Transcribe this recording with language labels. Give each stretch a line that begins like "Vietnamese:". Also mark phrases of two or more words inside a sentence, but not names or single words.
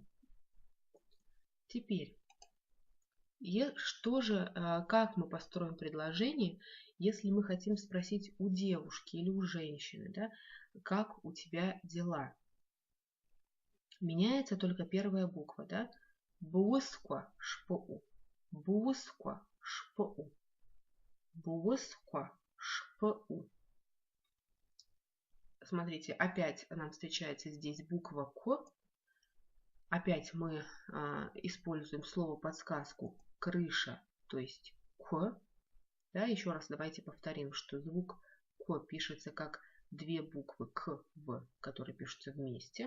Russian: Теперь, как мы построим предложение, если мы хотим спросить у девушки или у женщины, да, как у тебя дела? Меняется только первая буква, да?
Abaza: Буусква шпу. Буусква шпу. Буусква шпу.
Russian: Смотрите, опять нам встречается здесь буква «к». Опять мы используем слово-подсказку «крыша», то есть «к». Да, еще раз давайте повторим, что звук «к» пишется как две буквы «к», «в», которые пишутся вместе.